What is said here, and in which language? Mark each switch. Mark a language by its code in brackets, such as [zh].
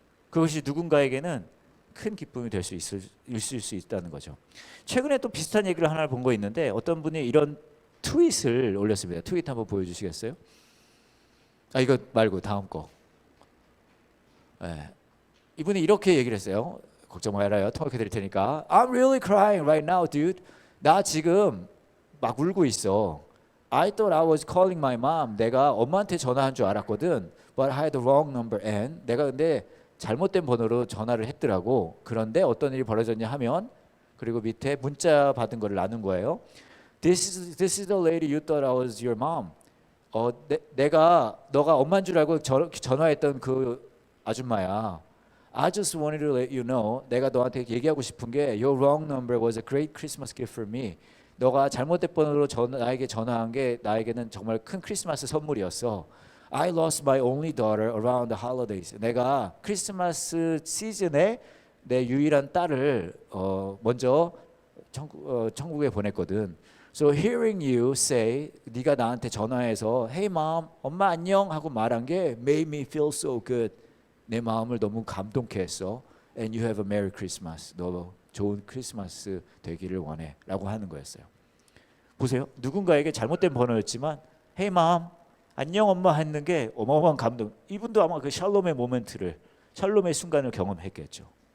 [ko] 그것이 누군가에게는 큰 기쁨이 될 수 있을 수 있다는 거죠. 최근에 또 비슷한 얘기를 하나 본 거 있는데 어떤 분이 이런 트윗을 올렸습니다. 트윗 한번 보여주시겠어요? 이거 말고 다음 거. 네. 이분이 이렇게 얘기를 했어요. 걱정 말아요. 통역해 드릴 테니까. [en] I'm really crying right now, dude. [ko] 나 지금 막 울고 있어. [en] I thought I was calling my mom. [ko] 내가 엄마한테 전화한 줄 알았거든. [en] But I had the wrong number and [ko] 내가 근데 잘못된 번호로 전화를 했더라고. 그런데 어떤 일이 벌어졌냐 하면 그리고 밑에 문자 받은 거를 나눈 거예요. [en] This is the lady you thought I was your mom. [ko] 내가 너가 엄마인 줄 알고 전화했던 그 아줌마야. [en] I just wanted to let you know. [ko] 내가 너한테 얘기하고 싶은 게 [en] Your wrong number was a great Christmas gift for me. [ko] 너가 잘못된 번호로 나에게 전화한 게 나에게는 정말 큰 크리스마스 선물이었어. [en] I lost my only daughter around the holidays. [ko] 내가 크리스마스 시즌에 내 유일한 딸을 먼저 천국에 보냈거든. [en] So hearing you say, [ko] 네가 나한테 전화해서 [en] Hey mom, [ko] 엄마 안녕 하고 말한 게 [en] made me feel so good. [ko] 내 마음을 너무 감동케 했어. [en] And you have a merry Christmas. [ko] 너 좋은 크리스마스 되기를 원해 라고 하는 거였어요. 보세요. 누군가에게 잘못된 번호였지만 Hey mom, 안녕 엄마 했는 게 어마어마한 감동. 이분도 아마 그 샬롬의 모멘트를 샬롬의 순간을 경험했겠죠.